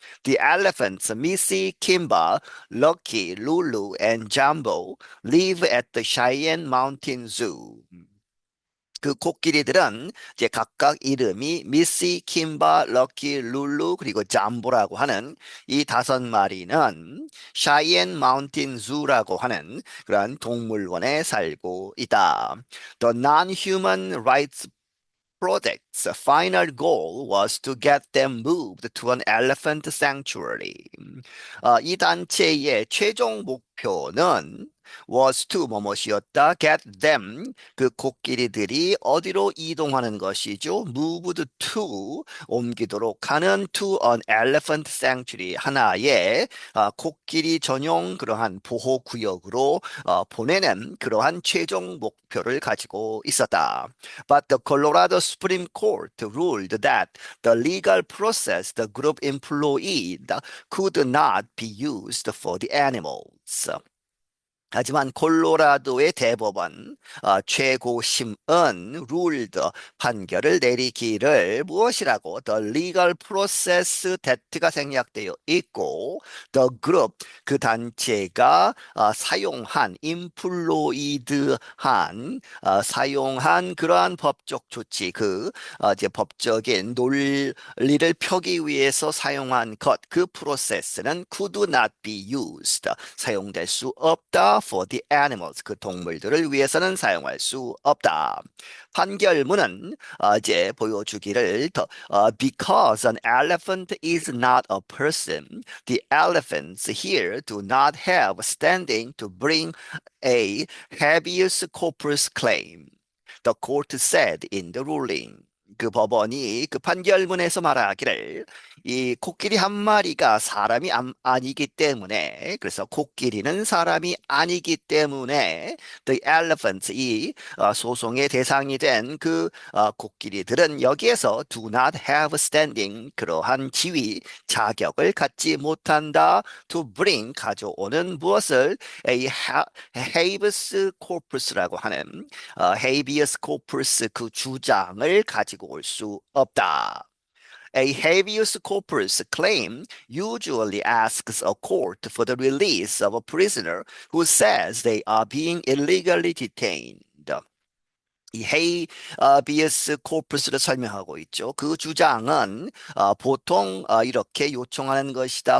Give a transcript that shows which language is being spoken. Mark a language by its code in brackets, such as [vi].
[en] The elephants, Missy, Kimba, Lucky, Lulu, and Jumbo live at the Cheyenne Mountain Zoo. [ko] 그 코끼리들은 이제 각각 이름이 미시, 킴바, 럭키, 룰루 그리고 잠보라고 하는 이 다섯 마리는 샤이엔 마운틴 주라고 하는 그러한 동물원에 살고 있다. [en] The non-human rights project's final goal was to get them moved to an elephant sanctuary. [ko] 이 단체의 최종 목표는 [en] was to [ko] 뭐뭐시었다. [en] get them [ko] 그 코끼리들이 어디로 이동하는 것이죠? [en] moved to [ko] 옮기도록 하는 [en] to an elephant sanctuary [ko] 하나의 코끼리 전용 그러한 보호 구역으로 보내는 그러한 최종 목표를 가지고 있었다. [en] But the Colorado Supreme Court ruled that the legal process the group employed could not be used for the animals. [ko] 하지만 콜로라도의 대법원 최고심은 룰드 판결을 내리기를 무엇이라고 [en] the legal process [ko] that가 생략되어 있고 [en] the group [ko] 그 단체가 사용한 employed한 사용한 그러한 법적 조치 이제 법적인 논리를 펴기 위해서 사용한 것 그 프로세스는 [en] could not be used [ko] 사용될 수 없다 [en] for the animals [ko] 그 동물들을 위해서는 사용할 수 없다. 판결문은 이제 보여주기를 [en] because an elephant is not a person, the elephants here do not have standing to bring a habeas corpus claim. The court said in the ruling. [ko] 그 법원이 그 판결문에서 말하기를 이 코끼리 한 마리가 사람이 아니기 때문에 그래서 코끼리는 사람이 아니기 때문에 [en] the elephants [ko] 이 소송의 대상이 된 그 코끼리들은 여기에서 [en] do not have standing [ko] 그러한 지위 자격을 갖지 못한다 [en] to bring [ko] 가져오는 무엇을 [en] a habeas corpus [ko] 라고 하는 habeas corpus 그 주장을 가지고 올 수 없다. [en] A habeas corpus claim usually asks a court for the release of a prisoner who says they are being illegally detained. [ko] 이 헤이비어스 코퍼스를 설명하고 있죠. 그 주장은 보통 이렇게 요청하는 것이다.